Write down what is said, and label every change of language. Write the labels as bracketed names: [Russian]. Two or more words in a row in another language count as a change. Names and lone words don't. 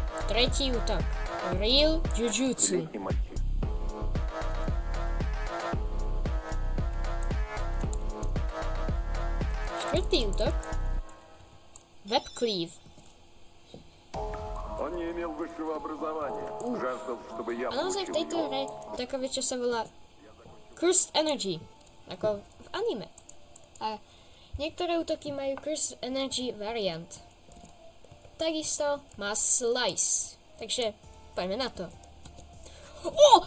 [Slovak] Tretí útok. Real Jujutsu. Štvrtý útok. Web Cleave. [Russian] Он не имел высшего образования. Жаждал, чтобы я [Slovak] A naozaj v [Russian] получил [Slovak] tejto [Russian] его. [Slovak] hre takové, čo sa volá Cursed Energy. Ako v anime. A niektoré útoky majú Cursed Energy variant. Takisto má Slice. Takže poďme na to. O!